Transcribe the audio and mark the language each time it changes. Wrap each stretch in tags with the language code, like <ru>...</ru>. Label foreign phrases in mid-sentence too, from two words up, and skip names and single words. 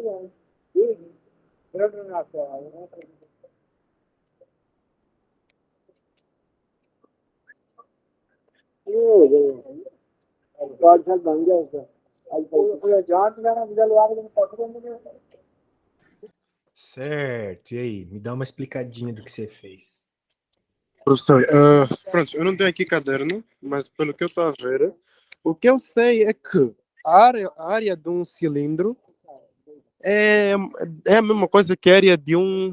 <hi>कार्ड शायद बन गया उसका जांच लेना निकलवा के पैसे</hi> <pt>Certo, e aí? Me dá uma explicadinha do que você fez. Professor, pronto, eu não tenho aqui caderno, mas pelo que eu estou a ver, o que eu sei é que a área de um cilindro é a mesma coisa que a área de um.</pt>